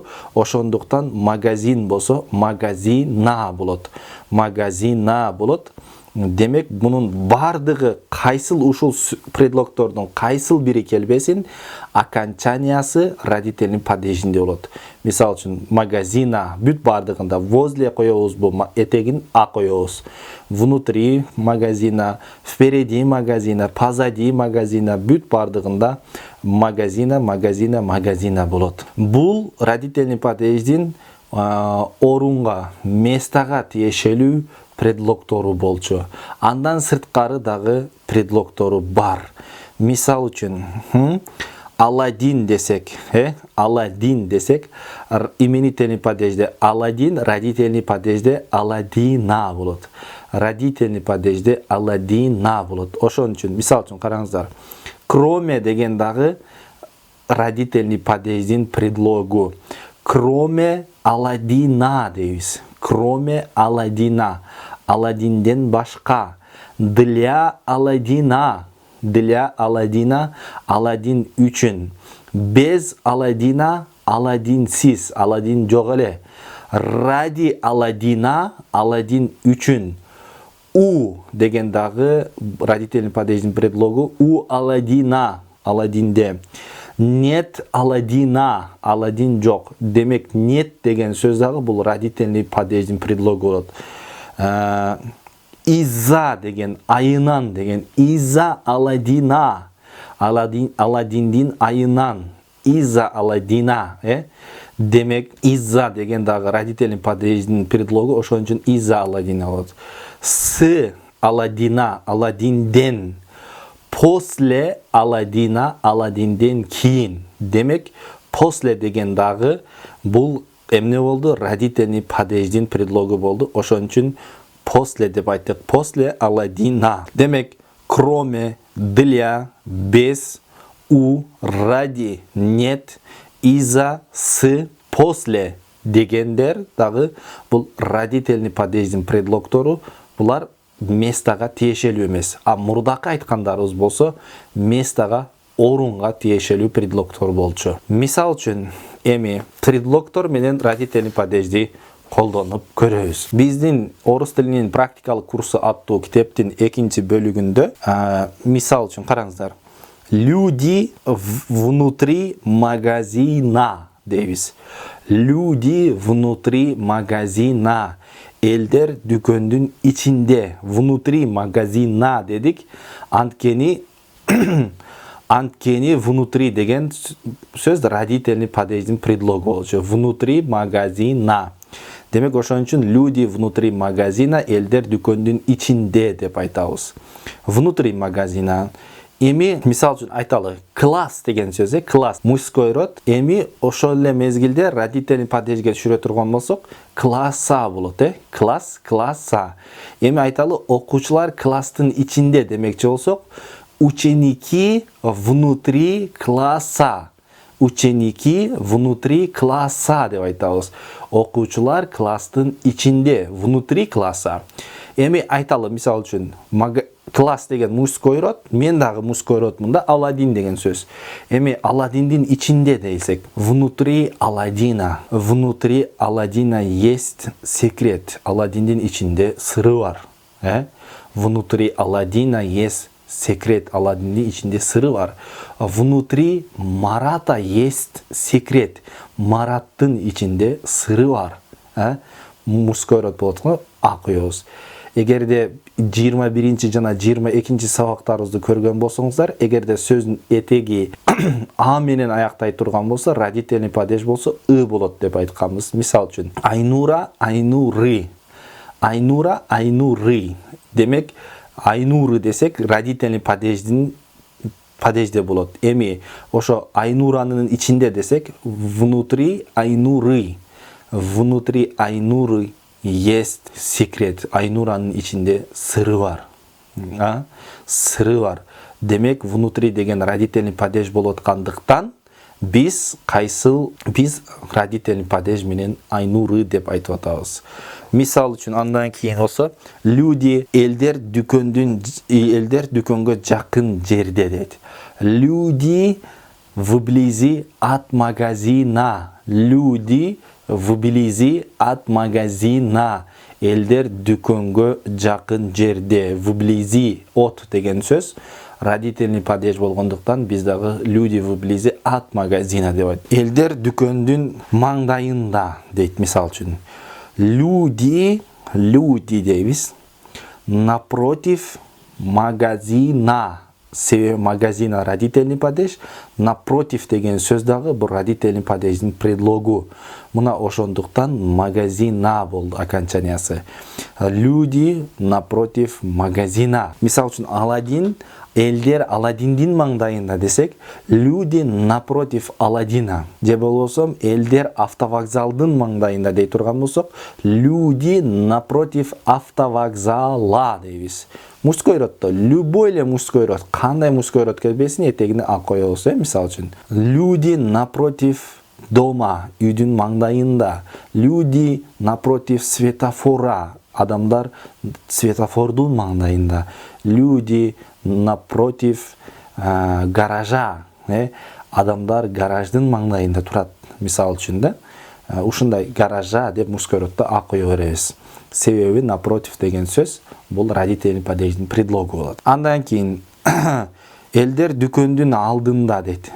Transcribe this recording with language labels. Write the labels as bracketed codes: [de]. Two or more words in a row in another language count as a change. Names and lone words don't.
[ky] Ошондуктан магазин болсо магазина болот. Магазина болот. Демек, бунун бардыгы кайсыл ушул предлогтордун кайсыл бири келбесин, окончаниясы родительный падежинде болот. Мисал үчүн, магазина бүт бардыгында возле коебуз, бу этегин а коебуз. [ru] Внутри магазина, впереди магазина, позади магазина, [ky] бүт бардыгында магазина, магазина, магазина болот. Бул родительный падеждин орунга, местага тиешелүү предлогтору болчу. Андан сырткары дагы предлогтору бар. Мисал үчүн, Аладдин десек, Аладдин десек, именительный падежде Аладдин, родительный падежде Аладдина болот. Родительный падежде Аладдина болот. Ошон үчүн, мисал үчүн караңыздар. Кроме деген дагы родительный падеждин предлогу. Кроме Аладдина дейбиз. [ru] Кроме Аладдина. [ky] Аладдинден башка. [ru] Для Аладдина. Для Аладдина. [ky] Аладдин үчүн. Без Аладдина. Аладдинсиз. Аладдин жок эле. Ради Аладдина. Аладдин үчүн. У деген дагы родительный падеждин предлогу. [ru] У Аладдина. Аладдинде. Нет Аладдина. [ky] Аладдин жок. Демек, нет деген сөз дагы бул родительный падеждин предлогу болот. Иза деген, айынан деген. [ru] Иза Аладдина. [ky] Аладдиндин айынан. [ru] Иза Аладдина. [ky] Демек, иза деген дагы родительный падеждин предлогу. Ошон үчүн иза Аладдина болот. С Аладдина. Аладдинден. [ru] После Аладдина. [ky] Аладдинден кийин. Демек, после деген дагы бул эмне болду? Родительный падеждин предлогу болду. Ошон үчүн после деп айттык. После Аладдина. Демек, кроме, для, без, у, ради, нет, иза, с, после дегендер дагы бул родительный падеждин предлогтору. Булар местага тиешелүү эмес. А мурдакы айткандарыбыз болсо местага, орунга тиешелүү предлогтор болчу. Мисал үчүн, эми предлогтор менен родительный падежди колдонуп көрөбүз. Биздин орус тилинин практикалык курсу аттуу китептин 2-чи бөлүгүндө мисал үчүн караңыздар. [ru] Люди внутри магазина дейбиз. Люди внутри магазина. [ky] Элдер дүкөндүн ичинде. [ru] Внутри магазина [ky] дедик. Анткени внутри деген сөз родительный падеждин предлогу болчу. [ru] Внутри магазина. [ky] Демек, ошон үчүн [ru] люди внутри магазина, [ky] элдер дүкөндүн ичинде деп айтабыз. [ru] Внутри магазина. [ky] Эми мисал үчүн айталы, класс деген сөз, класс [ru] мужской род. [ky] Эми ошол эле мезгилде родительный падежге түшүрө турган болсок, класса болот, класс, класса. Эми айталы, окуучулар класстын ичинде демекчи болсок, [ru] ученики внутри класса. Ученики внутри класса деп айтабыз. [ky] Окуучулар класстын ичинде, [ru] внутри класса. [ky] Эми айталы, мисал үчүн, класс деген [ru] мужской род, [ky] мен дагы мужской родмун да, Аладдин деген сөз. Эми Аладдиндин ичинде дейсек, [ru] внутри Аладдина. Внутри Аладдина есть секрет. [ky] Аладдиндин ичинде сыры бар. [ru] Внутри Аладдина есть секрет. [ky] Аладдиндин ичинде сыры бар. [ru] Внутри Марата есть секрет. [ky] Мараттын ичинде сыры бар. [ru] Мужской род [ky] болот го, а коебуз. Эгерде 21 жана 22 сабактарыбызды көргөн болсоңуздар, эгерде сөздүн этеги а менен аяктай турган болсо, [ru] родительный падеж [ky] болсо ы болот деп айтканбыз. Мисал үчүн, Айнура, Айнуры. Айнура, Айнуры. Демек, Айнуры десек, родительный падежде болот. Эми ошо Айнуранын ичинде десек, [ru] внутри Айнуры. Внутри Айнуры есть секрет. [ky] Айнуранын ичинде сыры бар. сыры бар. Демек внутри деген [ru] родительный падеж [ky] болуп аткандыктан biz [ru] родительный падеж [ky] менен айнуры деп айтып атабыз. Мисал үчүн андан кийин болсо люди элдер дүкөнгө жакын жерде дейт. [ru] Люди вблизи от магазина. Люди вблизи от магазина. [ky] Элдер дүкөнгө жакын жерде. [ru] Вблизи от [ky] деген сөз [ru] родительный падеж [ky] болгондуктан biz дагы [ru] люди вблизи от магазина [ky] деп айтат. Элдер дүкөндүн маңдайында дейт мисал үчүн. [ru] Люди дейбиз напротив магазина. [ky] Себеби магазина [ru] родительный падеж, [ky] напротив деген сөз дагы бул родительный падеждин предлогу. Муна ошондуктан магазина болду окончаниясы. [ru] Люди напротив магазина. [ky] Мисал үчүн Аладдин, элдер Аладдиндин маңдайында десек, [ru] люди напротив Аладдина. [ky] Же болбосо элдер автовокзалдын маңдайында дей турган болсок, [ru] люди напротив автовокзала дейбиз. [ky] Мужской роддо любой эле [ru] мужской род, [ky] кандай [ru] мужской род [ky] келбесин этегине а коебуз, мисал үчүн. [ru] Люди напротив дома, [ky] үйдүн маңдайында. [ru] Люди напротив светофора, [ky] адамдар светофордун маңдайында. [ru] Люди напротив гаража, [ky] адамдар гараждын маңдайында турат, мисал үчүн да. Ушундай гаража деп мужской роддо а кое беребиз. Себеби напротив деген сөз бул родительный падеждин предлогу болот. Андан кийин элдер дүкөндүн алдында дейт.